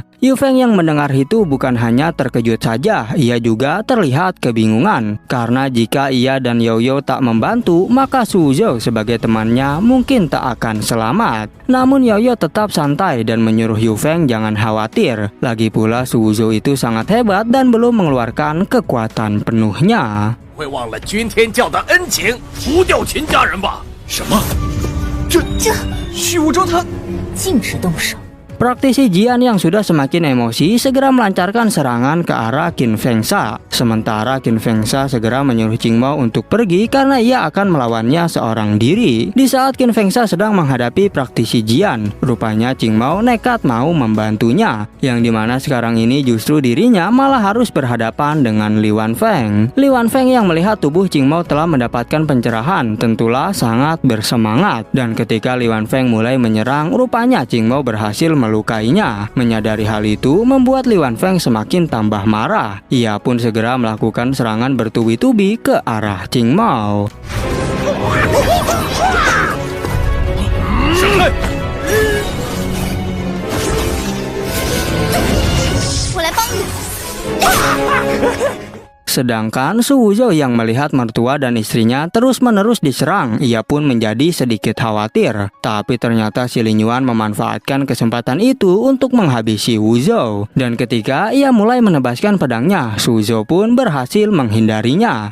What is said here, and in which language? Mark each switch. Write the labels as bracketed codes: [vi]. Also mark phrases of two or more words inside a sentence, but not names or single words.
[id] Yu Feng yang mendengar itu bukan hanya terkejut saja, ia juga terlihat kebingungan karena jika ia dan Yao Yao tak membantu maka Su Wuzhou sebagai temannya mungkin tak akan selamat. Namun Yao Yao tetap santai dan menyuruh Yu Feng jangan khawatir. Lagi pula Su Wuzhou itu sangat hebat dan belum mengeluarkan kekuatan penuhnya. [zh] 会忘了君天教的恩情，除掉秦家人吧。什么？这虚无洲他禁止动手。 [id] Praktisi Jian yang sudah semakin emosi segera melancarkan serangan ke arah Qin Fengsa. Sementara Qin Fengsa segera menyuruh Qing Mao untuk pergi karena ia akan melawannya seorang diri. Di saat Qin Fengsa sedang menghadapi praktisi Jian, rupanya Qing Mao nekat mau membantunya, yang dimana sekarang ini justru dirinya malah harus berhadapan dengan Li Wanfeng. Li Wanfeng yang melihat tubuh Qing Mao telah mendapatkan pencerahan tentulah sangat bersemangat, dan ketika Li Wanfeng mulai menyerang, rupanya Qing Mao berhasil melukainya. Menyadari hal itu membuat Li Wanfeng semakin tambah marah. Ia pun segera melakukan serangan bertubi-tubi ke arah Qing Mao. [zh] 闪开！我来帮你。 [id] Sedangkan Su Wuzhou yang melihat mertua dan istrinya terus-menerus diserang, ia pun menjadi sedikit khawatir. Tapi ternyata si Lin Yuan memanfaatkan kesempatan itu untuk menghabisi Wuzhou. Dan ketika ia mulai menebaskan pedangnya, Su Wuzhou pun berhasil menghindarinya.